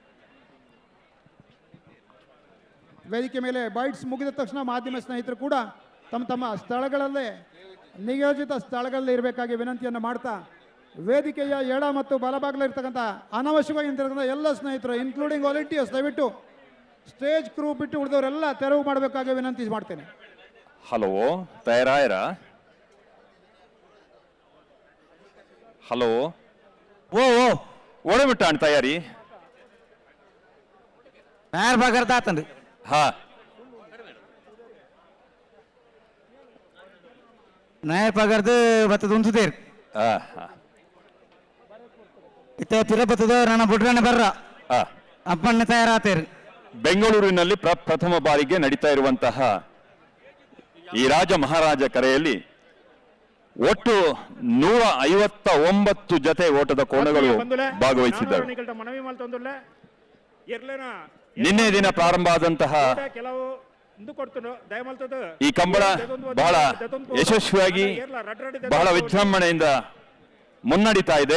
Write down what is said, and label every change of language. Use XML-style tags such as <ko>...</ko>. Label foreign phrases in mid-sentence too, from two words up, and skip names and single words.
<kn>ವೇದಿಕೆ ಮೇಲೆ ಬೈಟ್ಸ್ ಮುಗಿದ ತಕ್ಷಣ ಮಾಧ್ಯಮ ಸ್ನೇಹಿತರು ಕೂಡ ತಮ್ಮ ತಮ್ಮ ಸ್ಥಳಗಳಲ್ಲೇ ನಿಯೋಜಿತ ಸ್ಥಳಗಳಲ್ಲಿ ಇರಬೇಕಾಗಿ ವಿನಂತಿಯನ್ನು ಮಾಡ್ತಾ, ವೇದಿಕೆಯ ಎಡ ಮತ್ತು ಬಲಭಾಗದಲ್ಲಿರ್ತಕ್ಕಂಥ ಅನಾವಶ್ಯಕವಾಗಿ ನಿಂತಿರ್ತಕ್ಕಂಥ ಎಲ್ಲ ಸ್ನೇಹಿತರು</kn> <en>including volunteers</en> <kn>ದಯವಿಟ್ಟು</kn> <en>stage crew</en> <kn>ಬಿಟ್ಟು ಉಳಿದವರೆಲ್ಲ ತೆರವು ಮಾಡಬೇಕಾಗಿ ವಿನಂತಿ ಮಾಡ್ತೇನೆ.</kn> <tcy>ಹಲೋ ತಯಾರಾಯರ? ಹಲೋ ಓ ಓಡಬಿಟ್ಟಾಣ ತಯಾರಿ? ನಾಯರ್ ಭಾಗರ್ದ ಆತಂದ್ರಿ. ಹಾ ನಾಯರ್ ಪಗರ್ದು ಬತ್ತದ ಉಂಟುದೇರಿ ಇತ್ತ ಪಿರ ಬತ್ತದ ನನ್ನ ಬುಡ್ರನ್ನ ಬರ್ರ ಅಪ್ಪಣ್ಣ ತಯಾರಾತೇರಿ.</tcy> <kn>ಬೆಂಗಳೂರಿನಲ್ಲಿ ಪ್ರಥಮ ಬಾರಿಗೆ ನಡೀತಾ ಇರುವಂತಹ ಈ ರಾಜ ಮಹಾರಾಜ ಕರೆಯಲ್ಲಿ ಒಟ್ಟು 159 ಜೊತೆ ಓಟದ ಕೋಣಗಳು ಭಾಗವಹಿಸಿದ್ದಾರೆ. ನಿನ್ನೆ ದಿನ ಪ್ರಾರಂಭ ಆದಂತಹ ಈ ಕಂಬಳ ಬಹಳ ಯಶಸ್ವಿಯಾಗಿ ಬಹಳ ವಿಜೃಂಭಣೆಯಿಂದ ಮುನ್ನಡೀತಾ ಇದೆ.</kn>